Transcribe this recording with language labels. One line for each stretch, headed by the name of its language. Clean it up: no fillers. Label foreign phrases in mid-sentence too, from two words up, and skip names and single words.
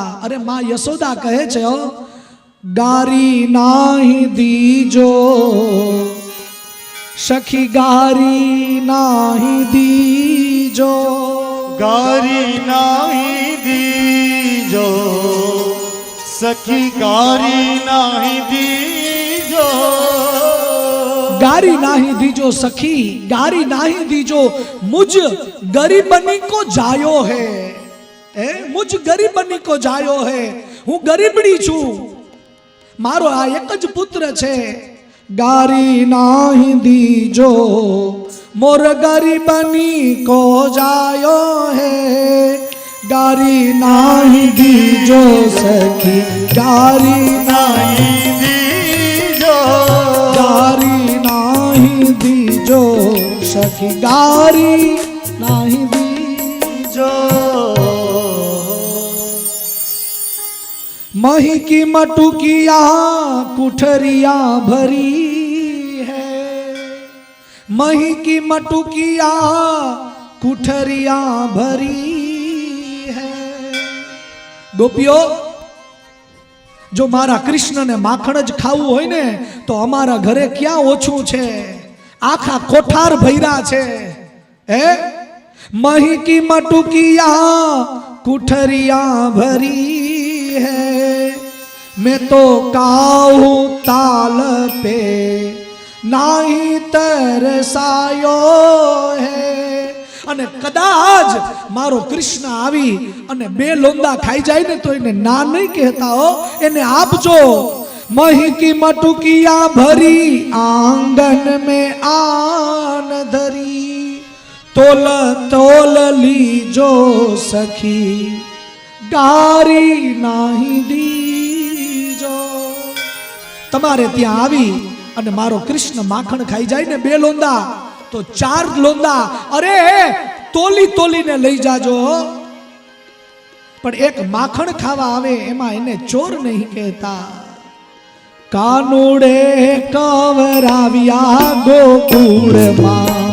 Gujarati: અરે માં યશોદા કહે છે
Hindi: गारी नाही दीजो सखी, गारी नाही दीजो, गारी नाही दीजो सखी, गारी नाही दीजो. गारी नाही दीजो सखी, गारी नाही दीजो, मुझ गरीबनी को जायो है, मुझ गरीबनी को जायो है,
Gujarati: હું ગરીબડી છું, મારો આ એક જ પુત્ર છે.
Hindi: गारी नाही दीजो मोर गरीबनी को जायो हे, गारी नाही दीजो सखी, गारी नाही दीजो, गारी नाही दीजो सखी, गारी नाही दीजो. मही की मटुकिया कुठरिया भरी है, मही की मटुकिया कुठरिया भरी है.
Gujarati: ગોપીઓ જો મારા કૃષ્ણને માખણ જ ખાવું હોય ને તો અમારા ઘરે ક્યાં ઓછું છે, આખા કોઠાર ભૈરા છે.
Hindi: हे मही की मटुकिया कुठरिया भरी है, मैं तो काहू ताल पे नाही तरसायो है.
Gujarati: અને કદાચ મારો કૃષ્ણ આવી અને બે લોંદા ખાઈ જાય ને તો એને ના નહીં કહેતા હો, એને આપજો.
Hindi: मही की मटुकिया भरी आंगन में आन धरी, तोल तोल लीजो सखी गारी नाही दीजो.
Gujarati: તમારે ત્યાં આવી અને મારો કૃષ્ણ માખણ ખાઈ જાય ને બે લોંદા તો 4 લોંદા અરે તોલી તોલીને લઈ જાજો. પણ એક માખણ ખાવા આવે એમાં એને ચોર નહીં કહેતા. કાનુડે કવરાવ્યા ગોકુળમાં,